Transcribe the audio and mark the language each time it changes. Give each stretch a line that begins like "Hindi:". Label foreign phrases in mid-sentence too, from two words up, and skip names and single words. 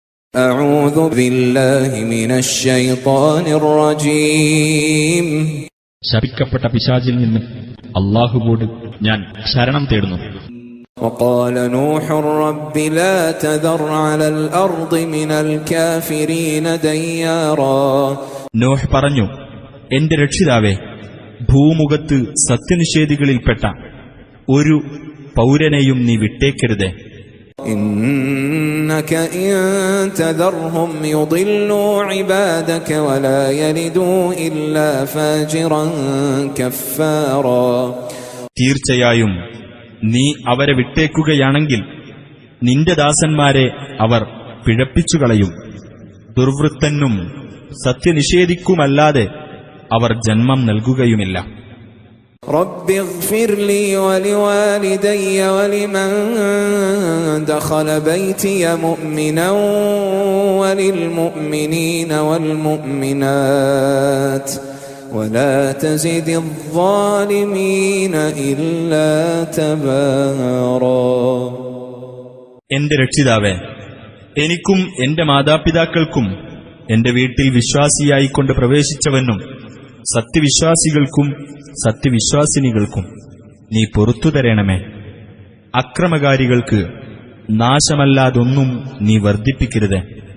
Arabic: أعوذ بالله من الشيطان الرجيم.
Malayalam: ശപിക്കപ്പെട്ട പിശാചിൽ നിന്ന് അല്ലാഹുവോട് ഞാൻ ശരണം തേടുന്നു.
Arabic: وقال نوح رب لا تذر على الأرض من الكافرين ديارا.
Malayalam: നോഹ് പറഞ്ഞു, എന്റെ രക്ഷിതാവേ, ഭൂമുഖത്ത് സത്യനിഷേധികളിൽപ്പെട്ട ഒരു പൗരനെയും നീ വിട്ടേക്കരുതേ.
Arabic: إنك إن تذرهم يضلوا عبادك ولا يلدوا إلا فاجرا كفارا.
Malayalam: തീർച്ചയായും നീ അവരെ വിട്ടേക്കുകയാണെങ്കിൽ നിന്റെ ദാസന്മാരെ അവർ പിഴപ്പിച്ചുകളയും. ദുർവൃത്തനും സത്യനിഷേധിക്കുമല്ലാതെ അവർ ജന്മം നൽകുകയുമില്ല.
Arabic: رب اغفر لي ولوالدي ولمن دخل بيتي مؤمنا وللمؤمنين والمؤمنات ولا تزد الظالمين إلا تبارا.
Malayalam: എന്റെ രക്ഷിതാവേ, എനിക്കും എന്റെ മാതാപിതാക്കൾക്കും എന്റെ വീട്ടിൽ വിശ്വാസിയായിക്കൊണ്ട് പ്രവേശിച്ചവനും സത്യവിശ്വാസികൾക്കും സത്യവിശ്വാസിനികൾക്കും നീ പൊറുത്തു തരണമേ. അക്രമകാരികൾക്ക് നാശമല്ലാതൊന്നും നീ വർദ്ധിപ്പിക്കരുത്.